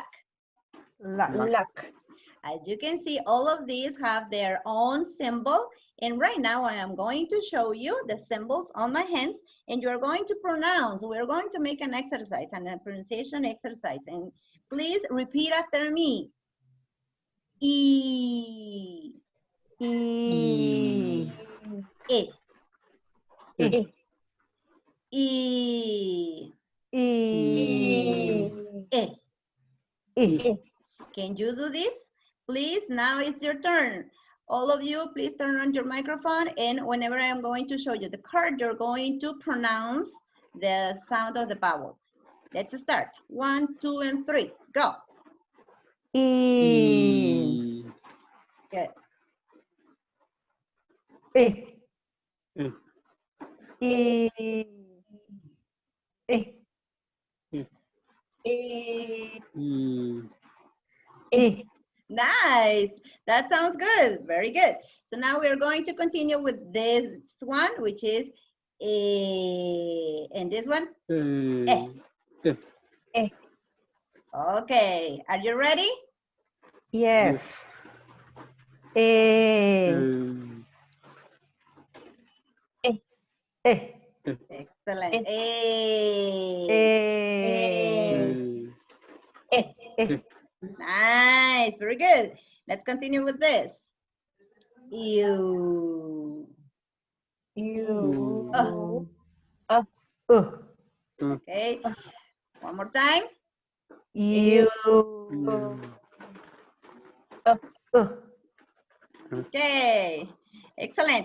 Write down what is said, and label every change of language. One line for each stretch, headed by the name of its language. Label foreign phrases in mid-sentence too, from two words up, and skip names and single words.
English: Luck. As you can see, all of these have their own symbol. And right now I am going to show you the symbols on my hands and you're going to pronounce. We're going to make an exercise, and a pronunciation exercise. And please repeat after me. E. E. E. E. E. E. E. E. Can you do this? Please, now it's your turn. All of you, please turn on your microphone, and whenever I'm going to show you the card, you're going to pronounce the sound of the vowel. Let's start. 1, 2, and 3. Go. E. Good. E. E. E. E. E. E. Nice. That sounds good. Very good. So now we're going to continue with this one, which is A. And this one? E. E. Okay. Are you ready? Yes. E. E. E. Excellent. A. E. E. E. Nice. Very good. Let's continue with this. You. You. Okay. One more time. You. Okay. Excellent.